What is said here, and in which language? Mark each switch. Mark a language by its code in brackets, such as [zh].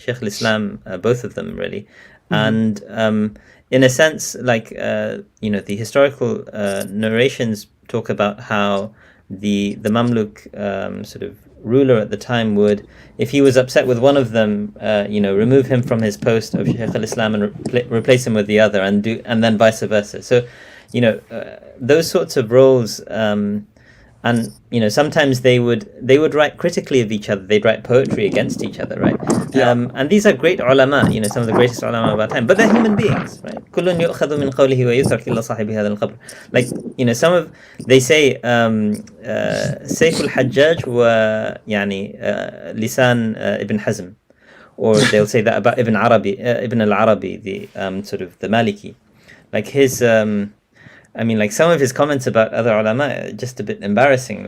[en] Shaykh al-Islam, both of them really, and in a sense, like, the historical narrations talk about how the Mamluk sort of ruler at the time would, if he was upset with one of them, remove him from his post of Shaykh al-Islam and replace him with the other, and then vice versa. So, those sorts of roles, and sometimes they would write critically of each other. They'd write poetry against each other, right? And these are great ulama, some of the greatest ulama of our time, but they're human beings, right? [ar] كل يؤخذ من قوله ويترك إلا صاحب هذا القبر. [en] Like, they say [ar] سيف الحجاج ويعني لسان ابن حزم, [en] or they'll say that about Ibn al-Arabi, the sort of the Maliki, like his like some of his comments about other ulama are just a bit embarrassing.